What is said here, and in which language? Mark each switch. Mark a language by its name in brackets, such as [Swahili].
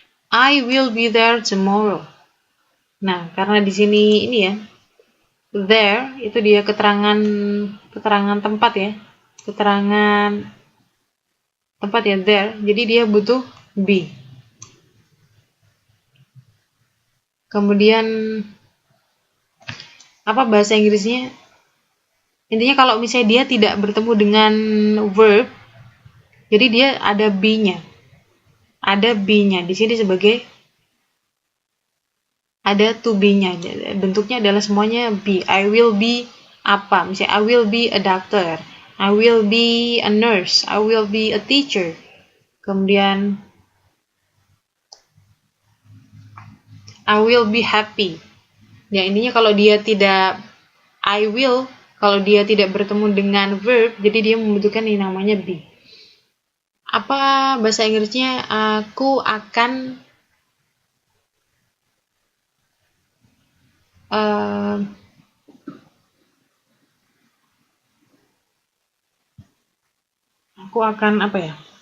[English] I will be there tomorrow. [Indonesian] Nah, karena di sini ini ya, there itu dia keterangan tempat ya. Keterangan tempat ya there. Jadi dia butuh be. Kemudian apa bahasa Inggrisnya? Intinya kalau misalnya dia tidak bertemu dengan verb, jadi dia ada be-nya. Ada be-nya. Di sini sebagai ada to be-nya. Bentuknya adalah semuanya be. [English] I will be [Indonesian] apa? Misalnya [English] I will be a doctor. I will be a nurse. I will be a teacher. [Indonesian] Kemudian [English] I will be happy. [Indonesian] Ya intinya kalau dia tidak [English] I will, [Indonesian] kalau dia tidak bertemu dengan verb, jadi dia membutuhkan yang namanya be. Apa bahasa Inggrisnya? Aku akan uh, aku akan apa ya?